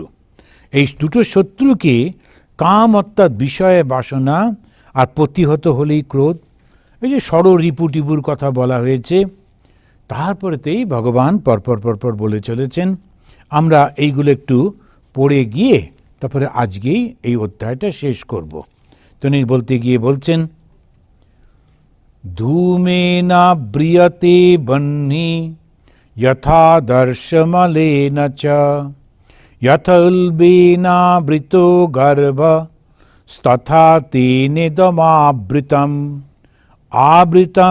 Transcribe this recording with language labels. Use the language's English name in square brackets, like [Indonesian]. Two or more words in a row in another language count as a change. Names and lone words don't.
[Bangla] এই দুটো শত্রুকে, কাম অর্থাৎ বিষয়ে বাসনা, আর প্রতিহত হলেই ক্রোধ। এই যে ষড় রিপু টিপুর কথা বলা হয়েছে, তারপরেতেই ভগবান পরপর পরপর বলে চলেছেন। আমরা এইগুলো একটু পড়ে গিয়ে তারপরে আজকেই এই অধ্যায়টা শেষ করব। তিনি বলতে গিয়ে বলছেন, [Sanskrit] ধূমেনা ব্রিয়তে বহ্নি যথা দর্শমলেন চ যথোল্বেনাবৃতো গর্ভ তথা তেনেদমাবৃতম আবৃতম